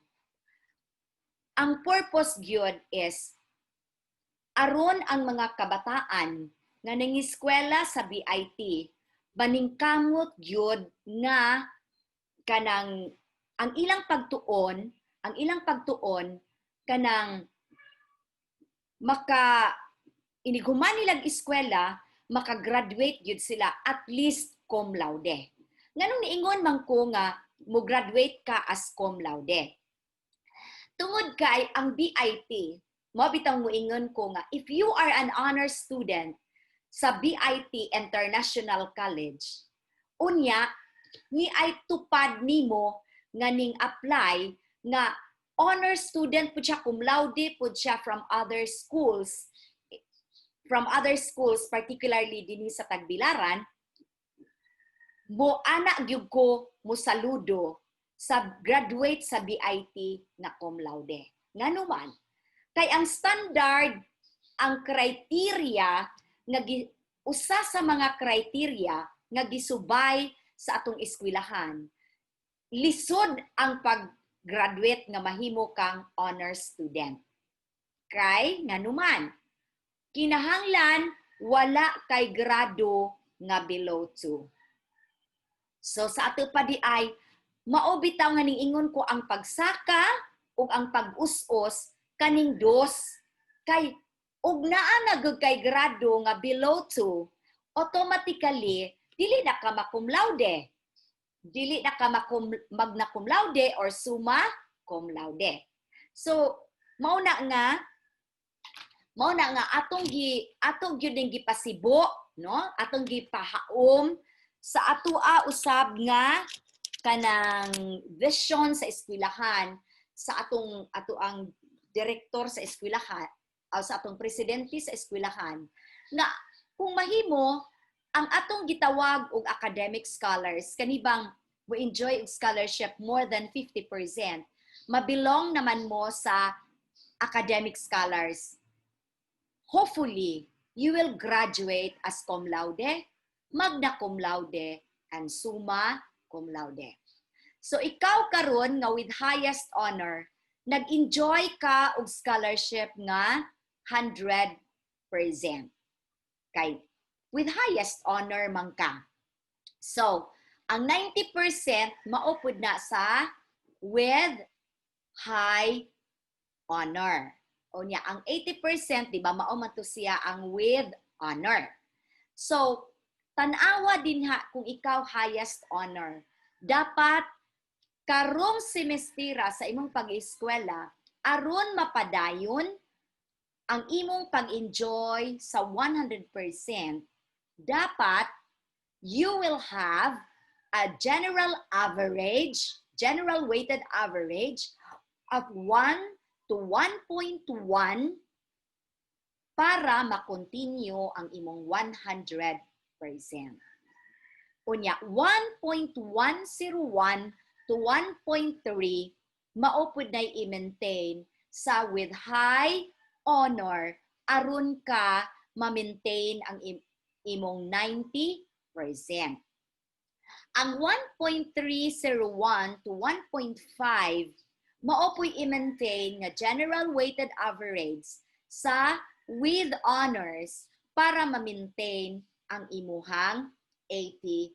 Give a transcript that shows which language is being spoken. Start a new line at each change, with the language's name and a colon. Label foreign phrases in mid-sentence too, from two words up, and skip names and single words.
Cebuano: Ang purpose gyud is aron ang mga kabataan nga nangiskwela sa BIT maningkamot gyud nga kanang ang ilang pagtuon kanang iniguman nilang eskwela, maka-graduate gyud sila
English: at least cum laude.
Cebuano: Nganong niingon man ko nga mo graduate ka
English: as cum laude.
Cebuano: Tungod kay ang BIT, mo bitang moingon ko nga
English: if you are an honor student
Cebuano: sa BIT International College, unya ni ay tupad nimo nga ning apply nga
English: honor student
Cebuano: pud siya,
English: cum laude
Cebuano: pud siya
English: from other schools
Cebuano: particularly dinhi sa Tagbilaran, mo ana gyud ko mo saludo sa graduate sa BIT na
English: cum laude.
Cebuano: Ngano man kay ang standard, ang criteria nga usa sa mga criteria nga gisubay sa atong eskwelahan, lisod ang pag-graduate nga mahimo kang
English: honor student.
Cebuano: Kay ngano man kinahanglan wala kay grado nga below 2. So sa ato pa di ay mao bitaw nga niingon ko ang pagsaka ug ang pag-us-us kaning dos kay ug naa na gud kay grado nga below 2, automatically dili na ka ma-
English: cum laude.
Cebuano: Dili na ka
English: magna cum laude or summa cum laude.
Cebuano: So mao na nga atong gyud ning gipasibo, no? Atong gipahaom sa atoa usab nga kanang vision sa eskwelahan sa atoang direktor sa eskwelahan o sa atong presidente sa eskwelahan nga kung mahimo ang atong gitawag og
English: academic scholars
Cebuano: kanibang mo enjoy og scholarship
English: more than 50%,
Cebuano: mabilong naman mo sa
English: academic scholars. Hopefully, you will graduate as cum laude, magna cum laude, and summa cum laude.
Cebuano: So ikaw karon nga
English: with highest honor,
Cebuano: nag-enjoy ka og scholarship nga 100%. Kay
English: with highest honor
Cebuano: man ka. So, ang 90% maupod na sa
English: with high honor.
Cebuano: O niya, ang 80%, di ba, mao man to siya ang
English: with honor.
Cebuano: So, tanawa din ha kung ikaw
English: highest honor.
Cebuano: Dapat karong semestera sa imong pag-eskwela, aron mapadayon ang imong pag-enjoy sa 100%, dapat
English: you will have a general weighted average of 1 to 1.1
Cebuano: para makontinue ang imong 100%. Unya, 1.101 to 1.3 maupod na i-maintain sa
English: with high honor
Cebuano: aron ka ma-maintain ang imong 90%. Ang 1.301 to 1.5 maopoy i-maintain nga
English: general weighted average
Cebuano: sa
English: with honors
Cebuano: para ma-maintain ang imuhang 80%.